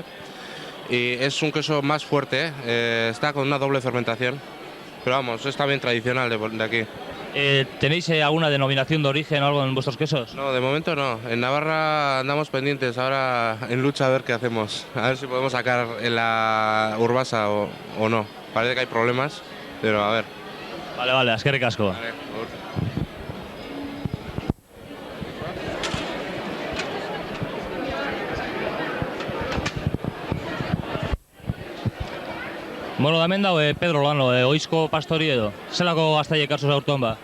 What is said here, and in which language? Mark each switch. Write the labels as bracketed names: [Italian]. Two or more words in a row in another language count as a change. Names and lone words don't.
[Spanish] Y es un queso más fuerte, está con una doble fermentación, pero vamos, es también tradicional de aquí. ¿Tenéis alguna denominación de origen o algo en vuestros quesos? No, de momento no. En Navarra andamos pendientes, ahora en lucha a ver qué hacemos. A ver si podemos sacar en la Urbasa o no. Parece que hay problemas, pero a ver. Vale, es que ricasco. Vale, [Basque] Bueno, hemen dago Pedro Lano, oizko pastori edo. Zelako gaztaiek hartzu aurton ba?